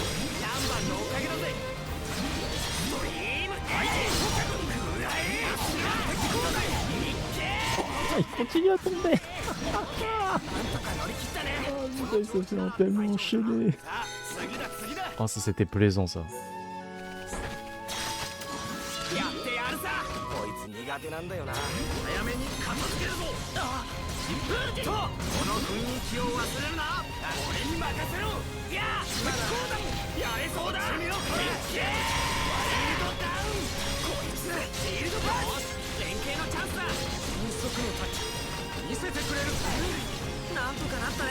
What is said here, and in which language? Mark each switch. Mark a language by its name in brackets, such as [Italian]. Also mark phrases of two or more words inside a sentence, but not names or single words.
[French] Oh, il continue à tomber. Oh putain, il se fait tellement enchaîner. Oh, ça c'était plaisant ça. [Japanese] 苦手なんだよな早めに片付けるぞとこの雰囲気を忘れるな俺に任せろいやこうだやれそうだ見ろこれシールドダウンこいつシールドバース連携のチャンスだ迅速のタッチ見せてくれるなんとかなったね